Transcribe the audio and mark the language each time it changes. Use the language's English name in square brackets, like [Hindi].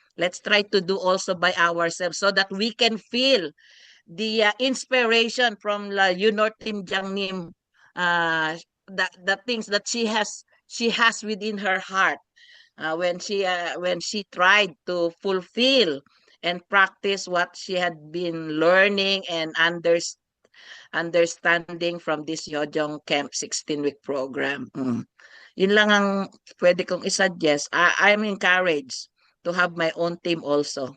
[English] Let's try to do also by ourselves so that we can feel the inspiration from Team Jangnim, the things that she has within her heart when she tried to fulfill and practice what she had been learning and understanding from this Hyojong Camp 16-week program. [Filipino] Yun lang ang pwede kong isuggest. [English] I'm encouraged to have my own team also.